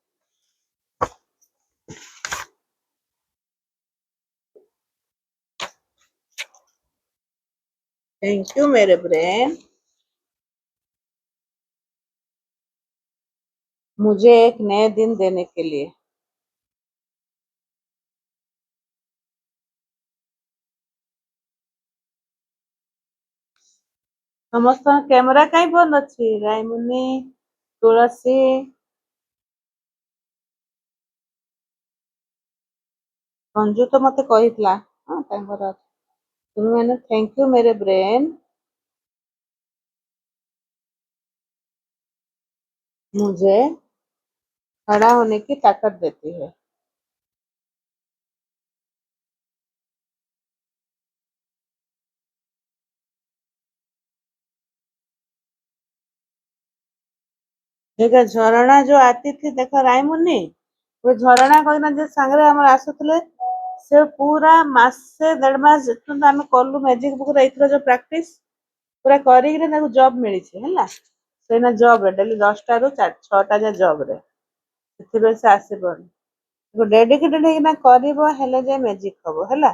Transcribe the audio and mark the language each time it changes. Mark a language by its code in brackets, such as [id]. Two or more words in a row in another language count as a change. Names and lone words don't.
[en] thank you [hi] मेरे ब्रेन मुझे एक नए दिन देने के लिए। [or] ସମସ୍ତଙ୍କ କ୍ୟାମେରା କାଇଁ ବନ୍ଦ ଅଛି? ରାଇମୁନି, ତୁଳସୀ, ସଞ୍ଜୁ ତ ମତେ କହିଥିଲା ହଁ ତାଙ୍କର ଅଛି। ତୁମେ ମାନେ [en] thank you [hi] मेरे ब्रेन मुझे खड़ा होने की ताकत देती है। देखा झरणा जो आती थी, देखा रायमुनी, वो झरणा [or] କହିନା ଯେ ସାଙ୍ଗରେ ଆମର ଆସୁଥିଲେ, ସେ ପୁରା ମାସେ ଦେଢ ମାସ ଯେତେବେଳେ ଆମେ କଲୁ [en] magic book [or] ରେ ଏଇଥର ଯୋଉ ପ୍ରାକ୍ଟିସ ପୁରା କରିକିରି ତାକୁ ଜବ୍ ମିଳିଛି ହେଲା। ସେଇନା ଜବ୍ ରେ ଡେଲି 10ଟାରୁ 6ଟା ଯାଏ ଜବ୍ ରେ, ସେଥିପାଇଁ ସେ ଆସିବନି। ତାକୁ ଡେଡିକେଟେଡ ହେଇକିନା କରିବ, ହେଲେ ଯାଏ ମ୍ୟାଜିକ ହବ ହେଲା।